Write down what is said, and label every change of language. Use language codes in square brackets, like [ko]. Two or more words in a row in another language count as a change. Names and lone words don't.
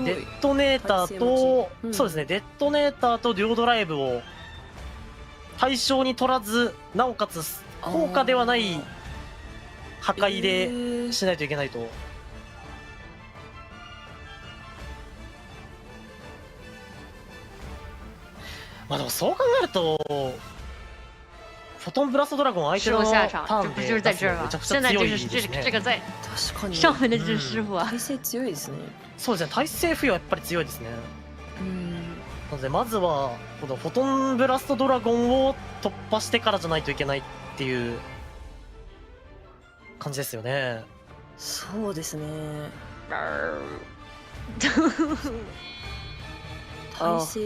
[ja] デッドネーターと、そうですね、デッドネーターとデュオドライブを対象に取らず、なおかつ効果ではない破壊でしないといけないと。まあでもそう考えるとフォトンブラストドラゴン相手のターンで出すのめちゃくちゃ強いですね。確かに。 [zh] 上面的这师傅啊。 [ja] 耐性強いですね。そうですね、耐性付与はやっぱり強いですね。なのでまずはこのフォトンブラストドラゴンを突破してからじゃないといけないっていう感じですよね。そうですね。耐性。